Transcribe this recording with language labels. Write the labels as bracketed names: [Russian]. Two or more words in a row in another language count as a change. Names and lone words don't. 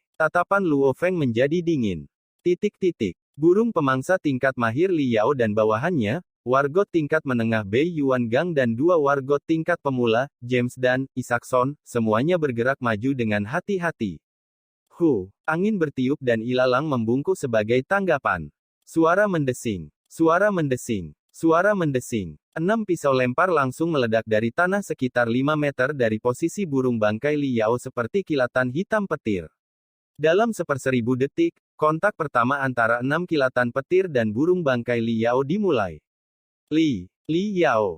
[Indonesian] Tatapan Luo Feng menjadi dingin. Burung pemangsa tingkat mahir Li Yao dan bawahannya, wargot tingkat menengah Bei Yuan Gang dan dua wargot tingkat pemula, James dan Isaacson, semuanya bergerak maju dengan hati-hati. Angin bertiup dan ilalang membungkuk sebagai tanggapan. Suara mendesing. Suara mendesing. Suara mendesing. 6 pisau lempar langsung meledak dari tanah sekitar 5 meter dari posisi burung bangkai Li Yao seperti kilatan hitam petir. Dalam 1/1000 detik, kontak pertama antara 6 kilatan petir dan burung bangkai Li Yao dimulai. Li Yao.